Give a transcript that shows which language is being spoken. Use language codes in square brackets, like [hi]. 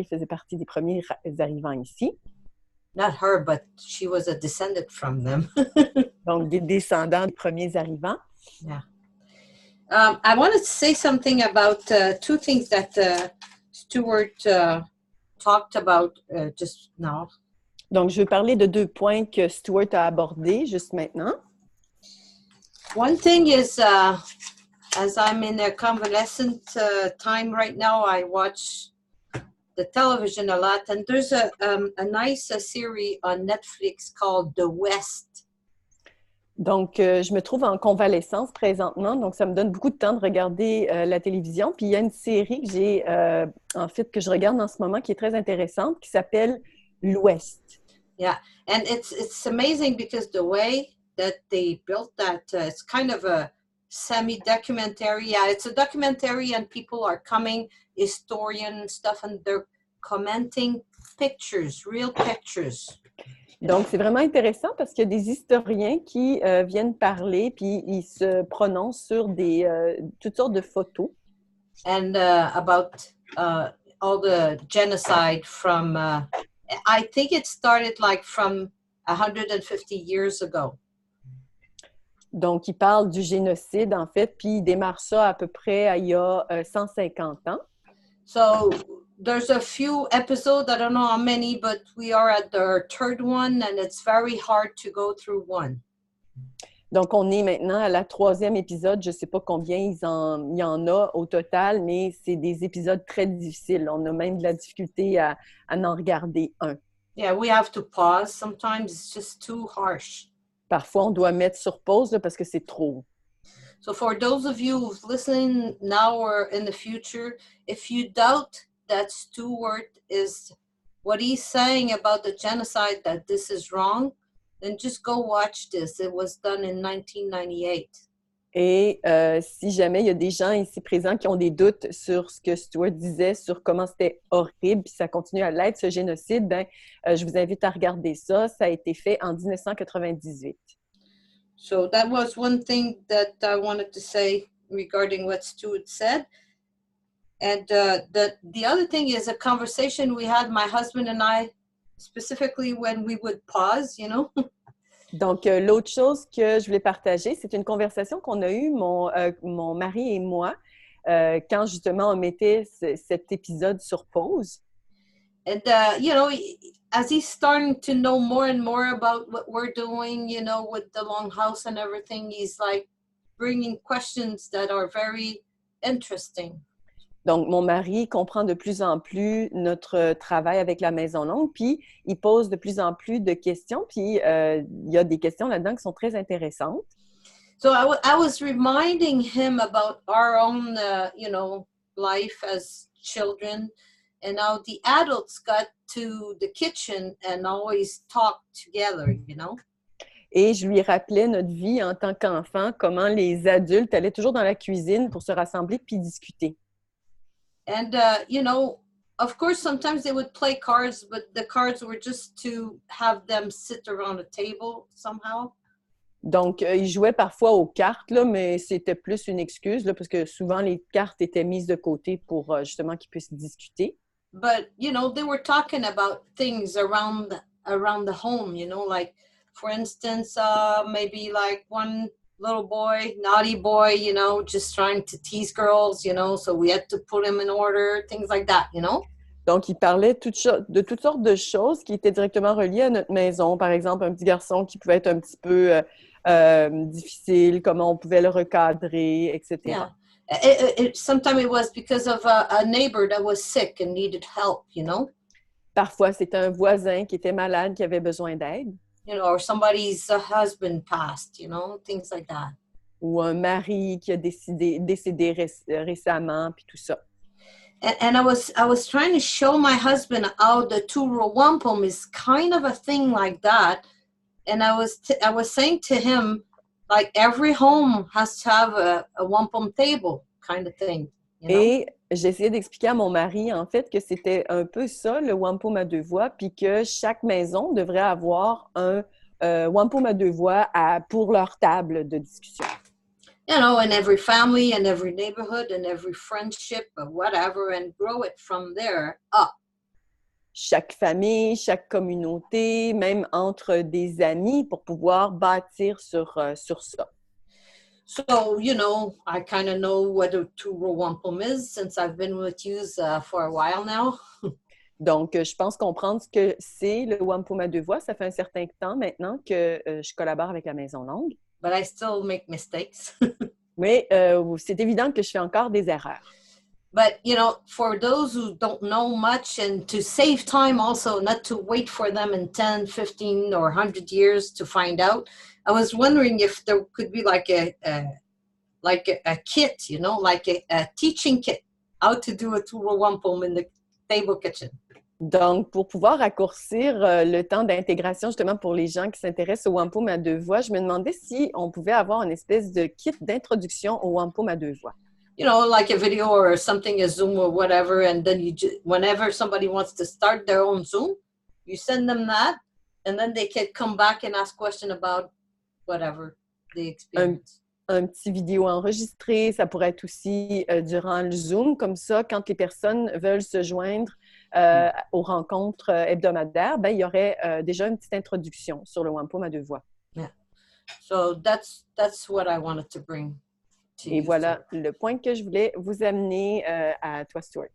[fr] Là, ils faisaient partie des premiers arrivants ici. [en] Not her, but she was a descendant from them. [fr] Donc, des descendants des premiers arrivants. [en] Yeah. I wanted to say something about two things that Stuart talked about just now. [fr] Donc, je veux parler de 2 points que Stuart a abordés juste maintenant. [en] One thing is, as I'm in a convalescent time right now, I watch the television a lot, and there's a nice series on Netflix called The West. [fr] Donc, je me trouve en convalescence présentement, donc ça me donne beaucoup de temps de regarder la télévision. Puis, il y a une série que j'ai, que je regarde en ce moment qui est très intéressante, qui s'appelle L'Ouest. [en] Yeah, and it's amazing because the way that they built that, it's kind of a semi-documentary. Yeah, it's a documentary and people are coming, historian stuff, and they're commenting pictures, real pictures. [fr] Donc, c'est vraiment intéressant parce qu'il y a des historiens qui viennent parler puis ils se prononcent sur toutes sortes de photos. [en] And about all the genocide from, I think it started like from 150 years ago. [fr] Donc, ils parlent du génocide, en fait, puis ils démarrent ça à peu près il y a 150 ans. [en] So, there's a few episodes, I don't know how many, but we are at the third one, and it's very hard to go through one. [fr] Donc, on est maintenant à la 3e épisode. Je ne sais pas combien il y en a au total, mais c'est des épisodes très difficiles. On a même de la difficulté à en regarder un. [en] Yeah, we have to pause. Sometimes it's just too harsh. [fr] Parfois, on doit mettre sur pause là, parce que c'est trop. [en] So for those of you who's listening now or in the future, if you doubt that Stuart is what he's saying about the genocide, that this is wrong, then just go watch this. It was done in 1998. [fr] Et si jamais il y a des gens ici présents qui ont des doutes sur ce que Stuart disait, sur comment c'était horrible, puis ça continue à l'être, ce génocide, ben, je vous invite à regarder ça. Ça a été fait en 1998. [en] So that was one thing that I wanted to say regarding what Stuart said. And the other thing is a conversation we had, my husband and I, specifically when we would pause, you know. [fr] Donc, l'autre chose que je voulais partager, c'est une conversation qu'on a eue, mon mari et moi, quand justement on mettait cet épisode sur pause. [en] And, you know, as he's starting to know more and more about what we're doing, you know, with the Longhouse and everything, he's like bringing questions that are very interesting. [fr] Donc, mon mari comprend de plus en plus notre travail avec la maison longue, puis il pose de plus en plus de questions, puis il y a des questions là-dedans qui sont très intéressantes. [en] So I was reminding him about our own, life as children, and how the adults got to the kitchen and always talked together, [fr] Et je lui rappelais notre vie en tant qu'enfant, comment les adultes allaient toujours dans la cuisine pour se rassembler puis discuter. [en] And, of course, sometimes they would play cards, but the cards were just to have them sit around a table somehow. [fr] Donc, ils jouaient parfois aux cartes, là, mais c'était plus une excuse, là, parce que souvent, les cartes étaient mises de côté pour justement qu'ils puissent discuter. [en] But, they were talking about things around the home, like, for instance, maybe like one little boy, naughty boy, just trying to tease girls, so we had to put him in order, things like that, [fr] Donc, il parlait de toutes sortes de choses qui étaient directement reliées à notre maison. Par exemple, un petit garçon qui pouvait être un petit peu difficile, comment on pouvait le recadrer, etc. [en] Yeah. Sometimes it was because of a neighbor that was sick and needed help, [fr] Parfois, c'était un voisin qui était malade, qui avait besoin d'aide. [en] Or somebody's husband passed, things like that. [fr] Ou un mari qui a décédé récemment, puis tout ça. [en] And I was trying to show my husband how the Row Wampum is kind of a thing like that. And I was saying to him, like, every home has to have a wampum table kind of thing. [fr] Et j'essayais d'expliquer à mon mari, en fait, que c'était un peu ça, le wampum à deux voix, puis que chaque maison devrait avoir un wampum à deux voix pour leur table de discussion. [en] In every family and every neighborhood and every friendship or whatever, and grow it from there up. [fr] Chaque famille, chaque communauté, même entre des amis, pour pouvoir bâtir sur ça. [en] So, I kind of know what a Row Wampum is since I've been with you for a while now. [fr] Donc, je pense comprendre ce que c'est le wampum à deux voix. Ça fait un certain temps maintenant que je collabore avec la Maison Longue. [en] But I still make mistakes. [fr] Mais c'est évident que je fais encore des erreurs. [en] But, for those who don't know much and to save time also, not to wait for them in 10, 15 or 100 years to find out, I was wondering if there could be like a kit, like a teaching kit, how to do a Row Wampum in the table kitchen. [fr] Donc, pour pouvoir raccourcir le temps d'intégration, justement, pour les gens qui s'intéressent au wampum à deux voix, je me demandais si on pouvait avoir une espèce de kit d'introduction au wampum à deux voix. [en] Like a video or something, a Zoom or whatever, and then whenever somebody wants to start their own Zoom, you send them that, and then they can come back and ask questions about whatever they experience. [fr] Un petit vidéo enregistré, ça pourrait être aussi durant le Zoom, comme ça, quand les personnes veulent se joindre aux rencontres hebdomadaires, il y aurait déjà une petite introduction sur le wampum à deux voix. [en] Yeah. So that's what I wanted to bring to you. [fr] Et voilà le point que je voulais vous amener à toi, Stuart.